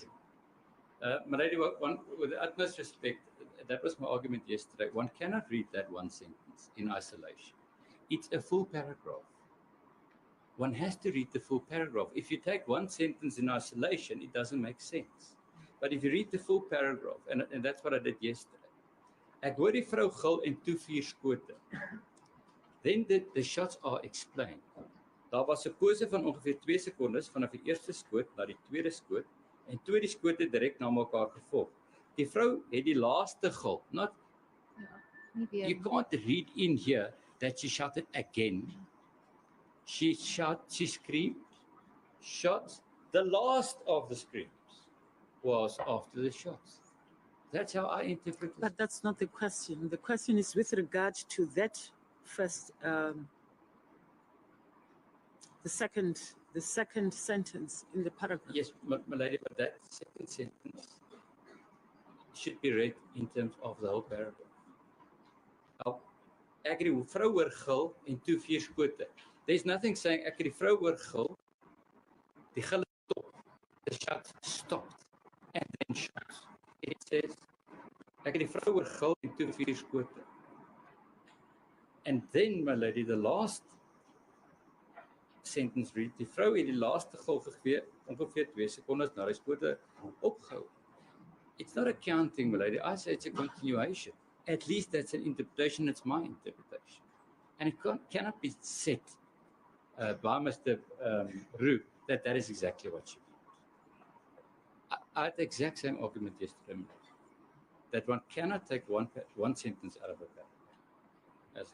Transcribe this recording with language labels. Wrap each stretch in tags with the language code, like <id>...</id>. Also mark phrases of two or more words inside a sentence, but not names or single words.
<en>Milady, with the utmost respect, that was my argument yesterday. One cannot read that one sentence in isolation. It's a full paragraph. One has to read the full paragraph. If you take one sentence in isolation, it doesn't make sense. But if you read the full paragraph, and that's what I did yesterday.</en> <af>Ek hoor die vrou gil en toe 4 skote.</af> <en>Then the shots are explained.</en> <af>Daar was 'n pose van ongeveer 2 sekondes vanaf die eerste skoot na die tweede skoot en toe die skote direk na mekaar gevolg. Die vrou het die laaste gil.</af> <en>Not you can't read in here that she shot it again. She screamed, shots. The last of the screams was after the shots. That's how I interpret it. But that's not the question. The question is with regard to that first, the second the second sentence in the paragraph. Yes, my lady, but that second sentence should be read in terms of the whole paragraph.</en> <af>Nou, ek het die vrou hoor gil en toe 4 skote.</af> <en>There's nothing saying</en> <af>ek het die vrou hoor gil, die gil stop,</af> <en>the shots stopped, and then shots. It says,</en> <af>ek het die vrou hoor gil en toe 4 skote.</af> <en>And then, my lady, the last sentence read,</en> <af>die vrou het die laaste gil gegee, ongeveer 2 sekondes na die skote opgehou.</af> <en>It's not a counting, my lady. I say it's a continuation. At least that's an interpretation. It's my interpretation. And it cannot be said by Mr. Roux that that is exactly what she meant. I had the exact same argument yesterday, that one cannot take one sentence out of a paragraph.</en>